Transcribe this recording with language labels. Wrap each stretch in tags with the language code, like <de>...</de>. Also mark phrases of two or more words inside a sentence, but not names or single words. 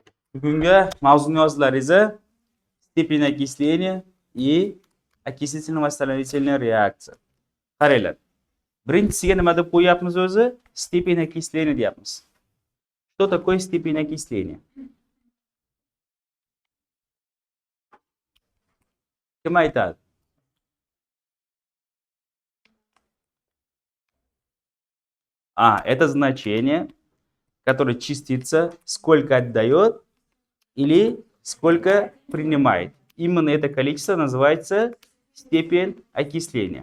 <uz>Bugungi mavzuni yozdilaringiz</uz> <ru>степень окисления и окислительно-восстановительная реакция.</ru> <uz>Qaranglar. Birinchisiga nima deb qo'yapmiz o'zi?</uz> <ru>Степень окисления deyapmiz. Что такое степень окисления?</ru> <uz>Kim aytadi?</uz> <ru>Это значение, которое частица сколько отдает или сколько принимает. Именно это количество называется степень окисления.</ru>